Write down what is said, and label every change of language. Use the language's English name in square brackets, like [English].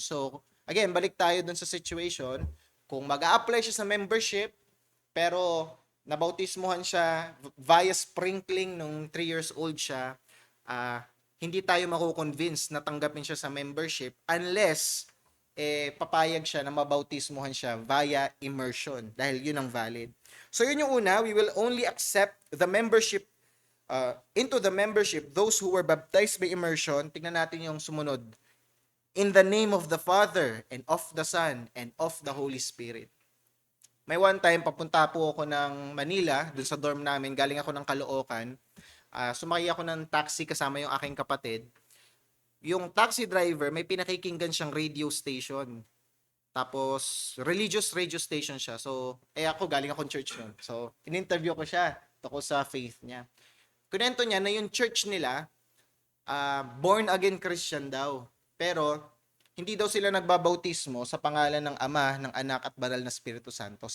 [Filipino] So, again, balik tayo doon sa situation. Kung mag-a-apply siya sa membership, pero nabautismuhan siya via sprinkling nung 3 years old siya, hindi tayo mako-convince na tanggapin siya sa membership unless papayag siya na mabautismuhan siya via immersion dahil yun ang valid. So, yun yung una, [English] we will only accept the membership into the membership, those who were baptized by immersion. [Filipino] Tingnan natin yung sumunod. [English] In the name of the Father, and of the Son, and of the Holy Spirit. [Filipino] May one time, papunta po ako ng Manila, dun sa dorm namin, galing ako ng Caloocan. Sumakay ako ng taxi kasama yung aking kapatid. Yung taxi driver, may pinakikinggan siyang radio station. Tapos, religious radio station siya. So, ako, galing akong church nun. So, in-interview ko siya tungkol sa faith niya. Kunento niya na yung church nila, born again Christian daw. Pero, hindi daw sila nagbabautismo sa pangalan ng Ama, ng Anak at Banal na Espiritu Santo.